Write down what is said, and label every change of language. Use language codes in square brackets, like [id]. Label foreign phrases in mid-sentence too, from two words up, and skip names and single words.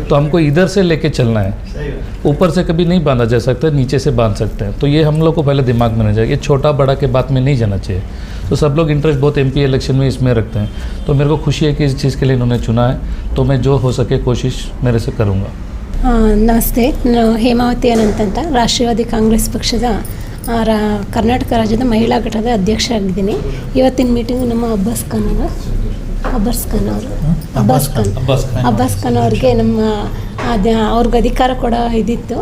[hi] तो हमको इधर से लेके चलना है, ऊपर से कभी नहीं बांधा जा सकता, नीचे से बांध सकते हैं। तो ये हम लोग को पहले दिमाग में रहना चाहिए, ये छोटा बड़ा के बात में नहीं जाना चाहिए। तो सब लोग इंटरेस्ट बहुत [en] MP election [hi] में इसमें रखते हैं, तो मेरे को खुशी है कि इस चीज़ के लिए इन्होंने चुना है, तो मैं जो हो सके कोशिश मेरे से करूँगा। [kn] ನಮಸ್ತೆ, ನಾನು ಹೇಮಾವತಿ ಅನಂತ್ ಅಂತ, ರಾಷ್ಟ್ರೀಯವಾದಿ ಕಾಂಗ್ರೆಸ್ ಪಕ್ಷದ ಕರ್ನಾಟಕ ರಾಜ್ಯದ ಮಹಿಳಾ ಘಟಕದ ಅಧ್ಯಕ್ಷ ಆಗಿದ್ದೀನಿ. ಇವತ್ತಿನ ಮೀಟಿಂಗ್ ನಮ್ಮ ಅಬ್ಬಾಸ್ ಖಾನ್ ಅವ್ರಿಗೆ ನಮ್ಮ ಅವ್ರಿಗೆ ಅಧಿಕಾರ ಕೂಡ ಇದಿತ್ತು.